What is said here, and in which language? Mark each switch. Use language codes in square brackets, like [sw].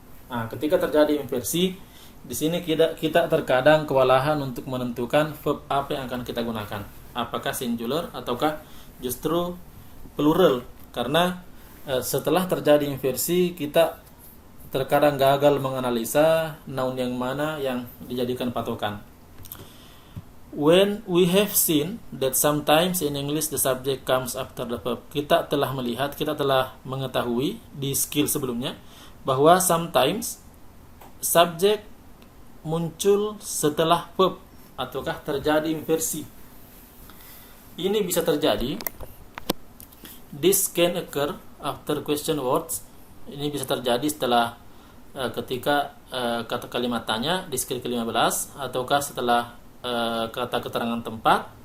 [id] Ketika terjadi inversi, di sini kita terkadang kewalahan untuk menentukan verb apa yang akan kita gunakan. Apakah singular ataukah justru plural? Karena setelah terjadi inversi, kita terkadang gagal menganalisa noun yang mana yang dijadikan patokan. [en] When we have seen that sometimes in English the subject comes after the verb. [id] Kita telah melihat, kita telah mengetahui di skill sebelumnya bahwa sometimes subject muncul setelah verb ataukah terjadi inversi. Ini bisa terjadi. [en] This can occur after question words. [id] Ini bisa terjadi setelah ketika kata kalimat tanya di skill ke-15, ataukah setelah kata keterangan tempat